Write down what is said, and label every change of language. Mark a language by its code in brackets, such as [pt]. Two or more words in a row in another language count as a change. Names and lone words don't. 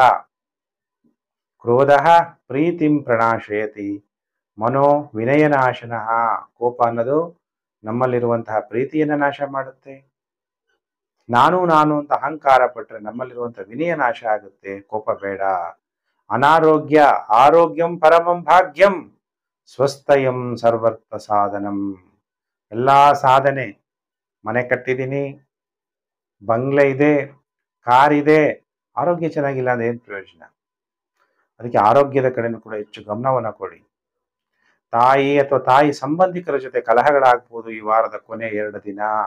[sa] ಕ್ರೋಧ ಪ್ರೀತಿಂ ಪ್ರಣಾಶಯತಿ, ಮನೋ ವಿನಯನಾಶನಃ. [kn] ಕೋಪ ಅನ್ನೋದು ನಮ್ಮಲ್ಲಿರುವಂತಹ ಪ್ರೀತಿಯನ್ನ ನಾಶ ಮಾಡುತ್ತೆ. ನಾನು ಅಂತ ಅಹಂಕಾರ ಪಟ್ಟರೆ ನಮ್ಮಲ್ಲಿರುವಂತಹ ವಿನಯ ನಾಶ ಆಗುತ್ತೆ. ಕೋಪ ಬೇಡ. ಅನಾರೋಗ್ಯ, [sa] ಆರೋಗ್ಯಂ ಪರಮಂ ಭಾಗ್ಯಂ, ಸ್ವಸ್ಥಯಂ ಸರ್ವರ್ಥ ಸಾಧನಂ. [kn] ಎಲ್ಲಾ ಸಾಧನೆ, ಮನೆ ಕಟ್ಟಿದ್ದೀನಿ, ಬಂಗ್ಲೆ ಇದೆ, ಕಾರ್ ಇದೆ, ಆರೋಗ್ಯ ಚೆನ್ನಾಗಿಲ್ಲ ಅಂದ್ರೆ ಏನು ಪ್ರಯೋಜನ? ಅದಕ್ಕೆ ಆರೋಗ್ಯದ ಕಡೆನೂ ಕೂಡ ಹೆಚ್ಚು ಗಮನವನ್ನು ಕೊಡಿ. ತಾಯಿ ಅಥವಾ ತಾಯಿ ಸಂಬಂಧಿಕರ ಜೊತೆ ಕಲಹಗಳಾಗ್ಬೋದು ಈ ವಾರದ ಕೊನೆ 2 ದಿನ.